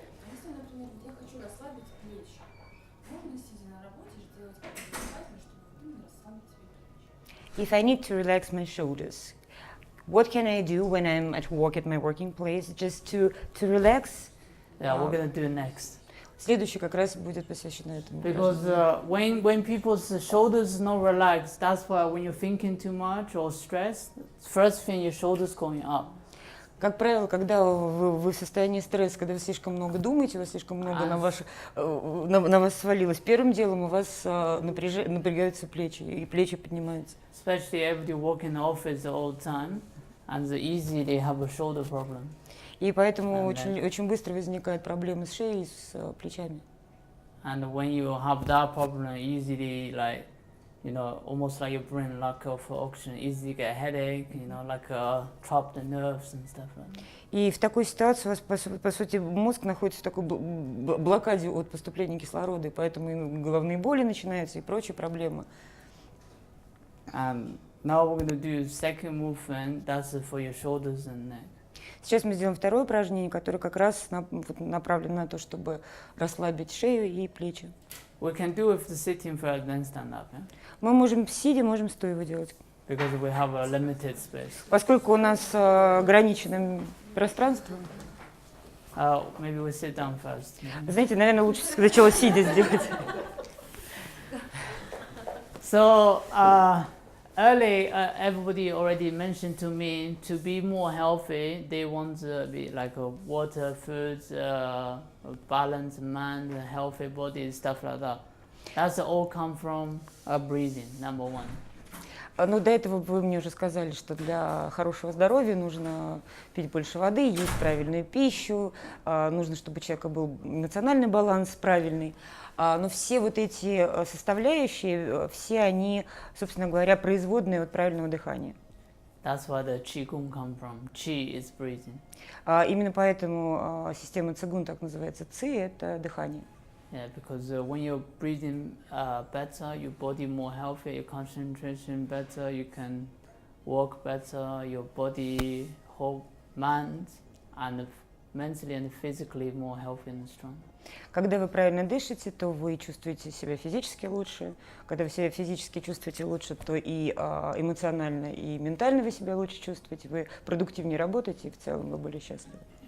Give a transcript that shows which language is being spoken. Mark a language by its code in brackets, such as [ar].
[ru] Если, например, я хочу расслабить плечи, можно, сидя на работе, сделать как-то дыхательно, чтобы именно расслабить свои плечи? [en] If I need to relax my shoulders, what can I do when I'm at work at my working place, just to relax? Yeah, we're gonna do next. [ru] Следующий как раз будет посвящено этому. [en] Because when people's shoulders not relaxed, that's why when you're thinking too much or stressed, first thing your shoulders going up. [ru] Как правило, когда вы в состоянии стресса, когда вы слишком много думаете, у вас слишком много на вас свалилось, первым делом у вас напрягаются плечи, и плечи поднимаются. [en] Especially everybody work in the office all the time, and so easy they have a shoulder problem. [ru] И поэтому очень быстро возникают проблемы с шеей и с плечами. [en] And when you have that problem, easily like, you know, almost like your brain lack of oxygen, easily get a headache, you know, like trapped the nerves and stuff like that. [ru] И в такой ситуации у вас, по сути, мозг находится в такой блокаде от поступления кислорода, и поэтому и головные боли начинаются, и прочие проблемы. [en] And now we're going to do second movement, that's for your shoulders and neck. [ru] Сейчас мы сделаем второе упражнение, которое как раз направлено на то, чтобы расслабить шею и плечи. [en] We can do it sitting first, then stand up. Yeah? [ru] Мы можем сидя, можем стоя его делать. [en] Because we have a limited space. [ru] Поскольку у нас ограниченное пространство, [en] Maybe we sit down first. Yeah? [ru] вы знаете, наверное, лучше сначала сидя сделать. [en] So early, everybody already mentioned to me to be more healthy. They want to be like a water, food, balanced mind, a healthy body, stuff like that. That's all come from breathing. Number one. [ru] Ну, до этого вы мне уже сказали, что для хорошего здоровья нужно пить больше воды, есть правильную пищу, нужно, чтобы у человека был эмоциональный баланс правильный. Но все вот эти составляющие, все они, собственно говоря, производные от правильного дыхания. [en] That's why the qigong come from. Qi is breathing. [ru] Именно поэтому система цигун так называется. Ци – это дыхание. [en] Yeah, because when you're breathing better, your body more healthy, your concentration better, you can walk better, your body, whole mind, and mentally and physically more healthy and strong. [ru] Когда вы правильно дышите, то вы чувствуете себя физически лучше. Когда вы себя физически чувствуете лучше, то и эмоционально, и ментально вы себя лучше чувствуете. Вы продуктивнее работаете, и в целом вы более счастливы.